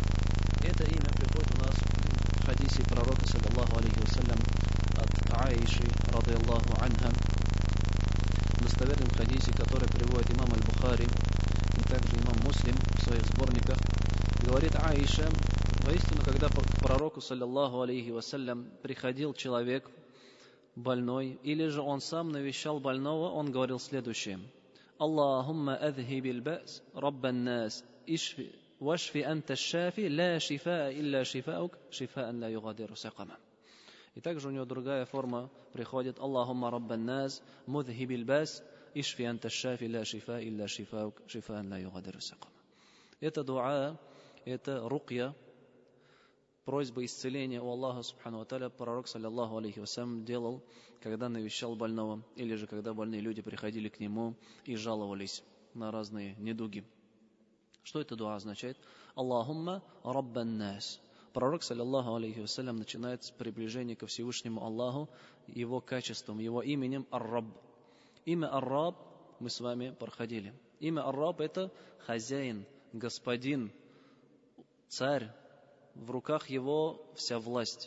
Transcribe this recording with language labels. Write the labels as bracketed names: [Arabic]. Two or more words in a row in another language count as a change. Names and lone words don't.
[Russian] Это имя приходит у нас в хадисе пророка, [Arabic] صلى الله عليه وسلم, [Russian] от Аиши, [Arabic] رضي الله عنها, [Russian] в достоверном хадисе, который приводит имам Аль-Бухари и также имам Муслим в своих сборниках. Говорит Аиша, воистину, когда к пророку, [Arabic] صلى الله عليه وسلم, [Russian] приходил человек больной, или же он сам навещал больного, он говорил следующее: [Arabic] اللهم أذهب البأس رب الناس اشف واشف أنت الشافي لا شفاء إلا شفاؤك شفاء لا يغادر سقما. [Russian] И также у него другая форма приходит: [Arabic] اللهم رب الناس مذهب البأس اشف أنت الشافي لا شفاء إلا شفاؤك شفاء لا يغادر سقما. [Russian] Это дуа, это рукья, просьба исцеления у Аллаха [Arabic] سبحانه وتعالى [Russian] пророк, [Arabic] صلى الله عليه وسلم, [Russian] делал, когда навещал больного, или же когда больные люди приходили к нему и жаловались на разные недуги. Что это дуа означает? [Arabic] اللهم رب الناس. Пророк, صلى الله عليه وسلم, [Russian] начинает с приближения ко Всевышнему Аллаху, его качеством, его именем Ар-Рабб. Имя Ар-Рабб мы с вами проходили. Имя Ар-Рабб — это хозяин, господин, царь. В руках его вся власть.